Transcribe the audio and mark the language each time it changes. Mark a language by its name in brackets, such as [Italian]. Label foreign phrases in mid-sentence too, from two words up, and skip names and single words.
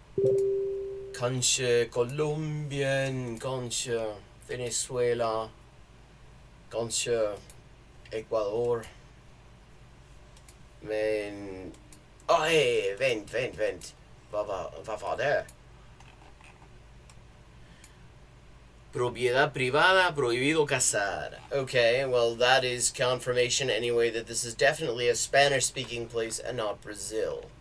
[Swedish] Kanske Colombien, kanske Venezuela, kanske Ecuador. Men... Hey, vänt. Vad var det? [Spanish] Propiedad privada, prohibido cazar. [English] Okay, well that is confirmation anyway that this is definitely a Spanish-speaking place and not Brazil.